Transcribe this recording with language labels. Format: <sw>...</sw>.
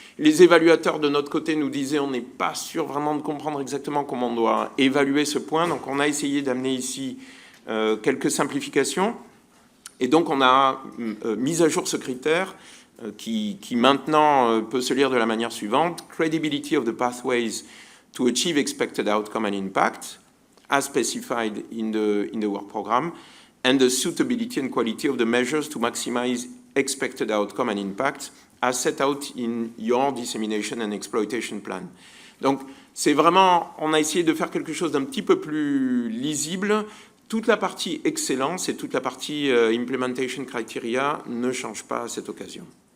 <fr>Les évaluateurs de notre côté nous disaient on n'est pas sûr vraiment de comprendre exactement comment on doit évaluer ce point. Donc on a essayé d'amener ici quelques simplifications. Et donc on a mis à jour ce critère qui maintenant peut se lire de la manière suivante.</fr> <en>Credibility of the pathways to achieve expected outcome and impact, as specified in the work program, and the suitability and quality of the measures to maximize expected outcome and impact, as set out in your dissemination and exploitation plan.</en> <fr>Donc, c'est vraiment, on a essayé de faire quelque chose d'un petit peu plus lisible. Toute la partie excellence et toute la partie</fr> <en>implementation criteria</en> <fr>ne changent pas à cette occasion.</fr>